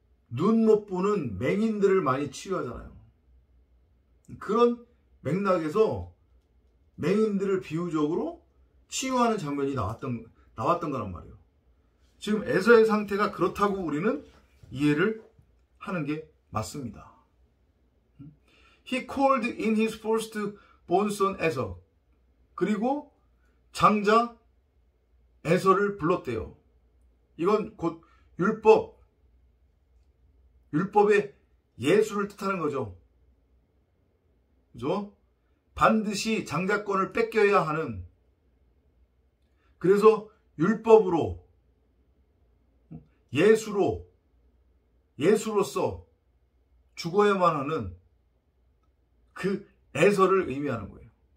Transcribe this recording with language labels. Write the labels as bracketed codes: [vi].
[ko] 눈 못 보는 맹인들을 많이 치유하잖아요. 그런 맥락에서 맹인들을 비유적으로 치유하는 장면이 나왔던 거란 말이에요. 지금 에서의 상태가 그렇다고 우리는 이해를 하는 게 맞습니다. [en] He called in his firstborn son 에서. [ko] 그리고 장자 에서를 불렀대요. 이건 곧 율법의 예수를 뜻하는 거죠. 그죠? 반드시 장자권을 뺏겨야 하는, 그래서 율법으로, 예수로서 죽어야만 하는 그 에서를 의미하는 거예요.